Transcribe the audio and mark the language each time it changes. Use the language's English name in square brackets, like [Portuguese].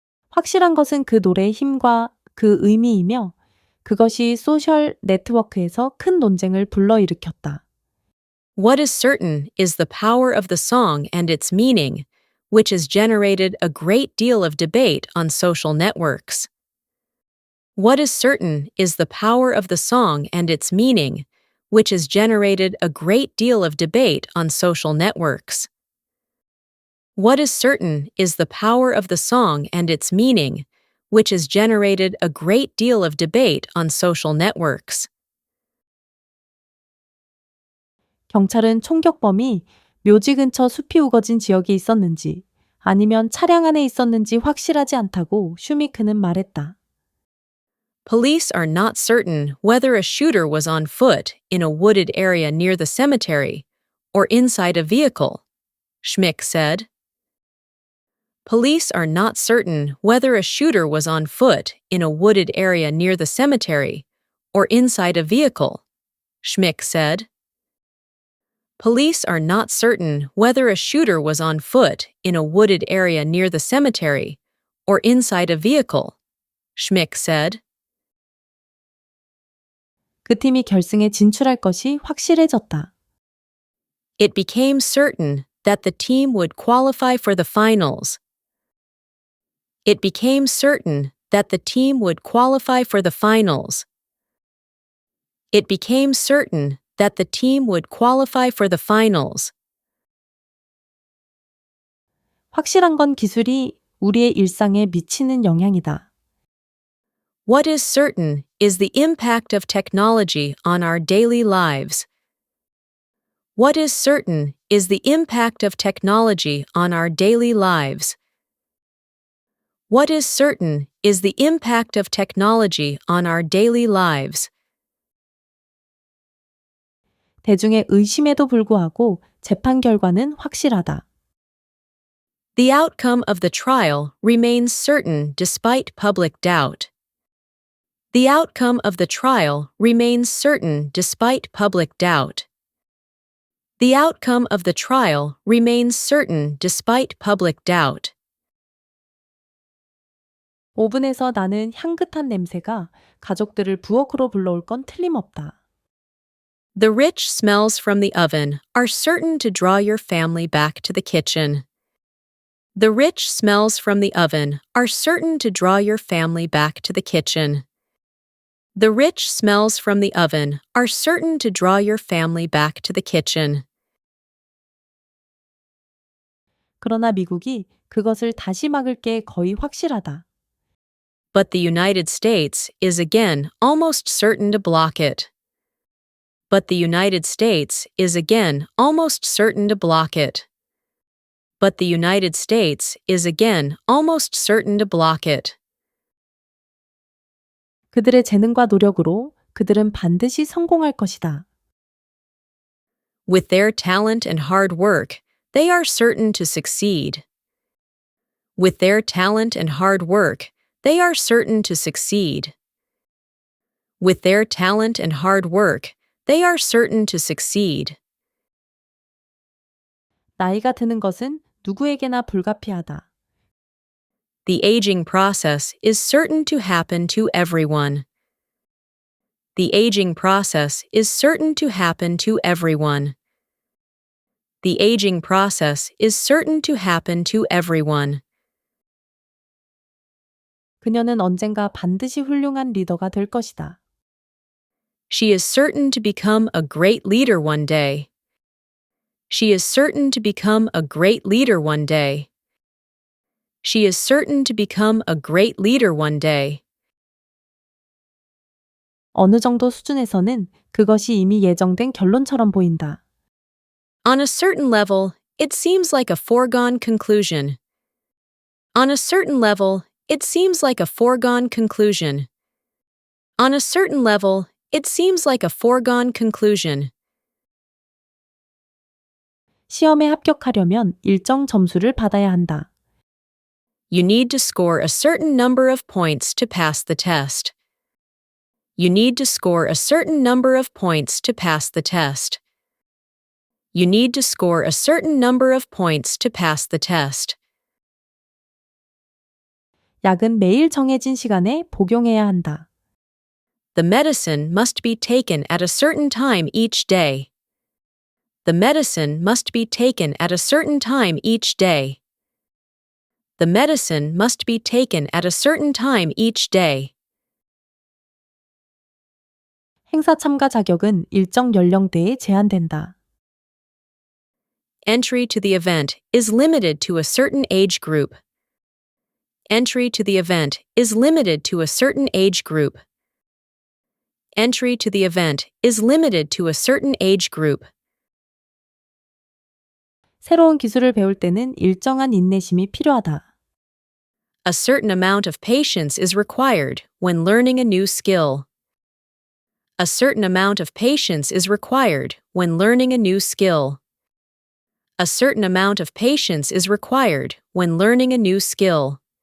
[Korean] 확실한 것은 그 노래의 힘과 그 의미이며 그것이 소셜 네트워크에서 큰 논쟁을 불러일으켰다. [English] What is certain is the power of the song and its meaning, which has generated a great deal of debate on social networks. What is certain is the power of the song and its meaning, which has generated a great deal of debate on social networks. What is certain is the power of the song and its meaning, which has generated a great deal of debate on social networks. [Korean] 경찰은 총격범이 묘지 근처 숲이 우거진 지역에 있었는지 아니면 차량 안에 있었는지 확실하지 않다고 슈미크는 말했다. [English] Police are not certain whether a shooter was on foot in a wooded area near the cemetery or inside a vehicle, Schmick said. Police are not certain whether a shooter was on foot in a wooded area near the cemetery or inside a vehicle, Schmick said. Police are not certain whether a shooter was on foot in a wooded area near the cemetery or inside a vehicle, Schmick said. [Korean] 그 팀이 결승에 진출할 것이 확실해졌다. [English] It became certain that the team would qualify for the finals. It became certain that the team would qualify for the finals. It became certain that the team would qualify for the finals. [Korean] 확실한 건 기술이 우리의 일상에 미치는 영향이다. [English] What is certain is the impact of technology on our daily lives. What is certain is the impact of technology on our daily lives. What is certain is the impact of technology on our daily lives. [Korean] 대중의 의심에도 불구하고 재판 결과는 확실하다. [English] The outcome of the trial remains certain despite public doubt. The outcome of the trial remains certain despite public doubt. The outcome of the trial remains certain despite public doubt. [Korean] 오븐에서 나는 향긋한 냄새가 가족들을 부엌으로 불러올 건 틀림없다. [English] The rich smells from the oven are certain to draw your family back to the kitchen. The rich smells from the oven are certain to draw your family back to the kitchen. The rich smells from the oven are certain to draw your family back to the kitchen. [Korean] 그러나 미국이 그것을 다시 막을 게 거의 확실하다. [English] But the United States is again almost certain to block it. But the United States is again almost certain to block it. But the United States is again almost certain to block it. [Korean] 그들의 재능과 노력으로 그들은 반드시 성공할 것이다. [English] With their talent and hard work, they are certain to succeed. With their talent and hard work, they are certain to succeed. With their talent and hard work, they are certain to succeed. [Korean] 나이가 드는 것은 누구에게나 불가피하다. [English] The aging process is certain to happen to everyone. The aging process is certain to happen to everyone. The aging process is certain to happen to everyone. [Korean] 그녀는 언젠가 반드시 훌륭한 리더가 될 것이다. [English] She is certain to become a great leader one day. She is certain to become a great leader one day. She is certain to become a great leader one day. [Korean] 어느 정도 수준에서는 그것이 이미 예정된 결론처럼 보인다. [English] On a certain level, it seems like a foregone conclusion. On a certain level, it seems like a foregone conclusion. On a certain level, it seems like a foregone conclusion. [Korean] 시험에 합격하려면 일정 점수를 받아야 한다. [English] You need to score a certain number of points to pass the test. You need to score a certain number of points to pass the test. You need to score a certain number of points to pass the test. [Korean] 약은 매일 정해진 시간에 복용해야 한다. [English] The medicine must be taken at a certain time each day. The medicine must be taken at a certain time each day. The medicine must be taken at a certain time each day. [Korean] 행사 참가 자격은 일정 연령대에 제한된다. [English] Entry to the event is limited to a certain age group. Entry to the event is limited to a certain age group. Entry to the event is limited to a certain age group. [Korean] 새로운 기술을 배울 때는 일정한 인내심이 필요하다. [English] A certain amount of patience is required when learning a new skill. A certain amount of patience is required when learning a new skill. A certain amount of patience is required when learning a new skill.